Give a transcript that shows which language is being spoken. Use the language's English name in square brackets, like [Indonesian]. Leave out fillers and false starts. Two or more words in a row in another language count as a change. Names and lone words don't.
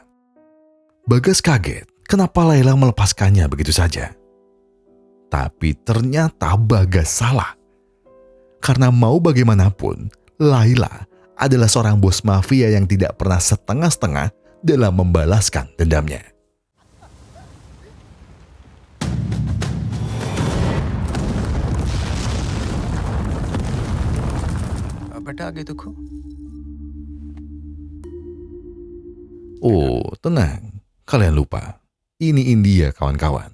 [Indonesian] Bagas kaget kenapa Layla melepaskannya begitu saja. Tapi ternyata Bagas salah. Karena mau bagaimanapun, Layla adalah seorang bos mafia yang tidak pernah setengah-setengah dalam membalaskan dendamnya. [Hindi] बेटा आगे देखो। [Indonesian] Oh, tenang. Kalian lupa. Ini India, kawan-kawan.